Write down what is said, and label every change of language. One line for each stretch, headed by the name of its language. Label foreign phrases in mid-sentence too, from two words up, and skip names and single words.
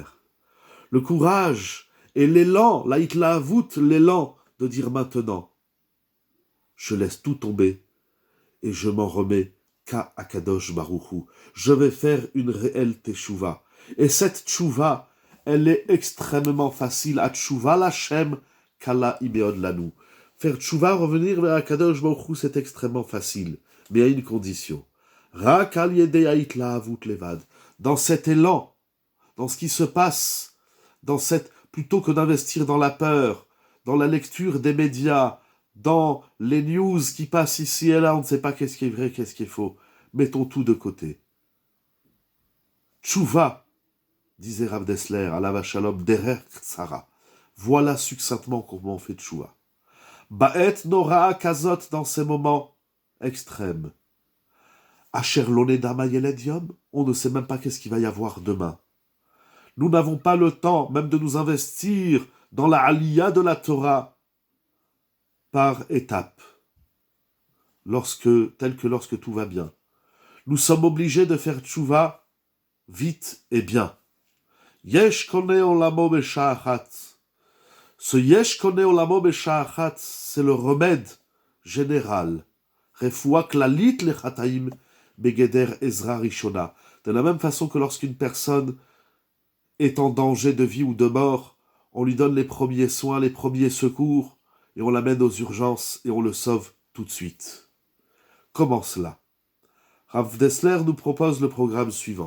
French: Le courage et l'élan, la hitlaavout, l'élan de dire maintenant, je laisse tout tomber et je m'en remets qu'à
Hebrew: Akadosh Baruch Hu.
French: Je vais faire une réelle teshuva. Et cette teshuva, elle est extrêmement facile.
Hebrew: התשובה לה' קלה מאוד לנו.
French: Faire teshuva, revenir vers
Hebrew: Akadosh Baruch Hu,
French: c'est extrêmement facile. Mais à une condition.
Hebrew: רק על ידי התלהבות לבד.
French: Dans cet élan, dans ce qui se passe, plutôt que d'investir dans la peur, dans la lecture des médias, dans les news qui passent ici et là, on ne sait pas qu'est-ce qui est vrai, qu'est-ce qui est faux. Mettons tout de côté. Tchouva, disait Rav Dessler,
Hebrew: Alav Shalom, derer Tzara.
French: Voilà succinctement comment on fait tchouva.
Hebrew: Ba'et nora kazot
French: dans ces moments extrêmes.
Hebrew: אשר לא נדע מה ילד יום,
French: on ne sait même pas qu'est-ce qu'il va y avoir demain. Nous n'avons pas le temps même de nous investir dans la aliyah de la Torah par étapes, tel que lorsque tout va bien. Nous sommes obligés de faire tchouva vite et bien.
Hebrew: יש קונה עולמו בשעה אחת.
French: Ce
Hebrew: yesh koneh olamo b'sha'achat,
French: c'est le remède général.
Hebrew: רפואה כללית לחטאים בגדר עזרה ראשונה.
French: De la même façon que lorsqu'une personne est en danger de vie ou de mort, on lui donne les premiers soins, les premiers secours, et on l'amène aux urgences et on le sauve tout de suite. Comment cela? Rav Dessler nous propose le programme suivant.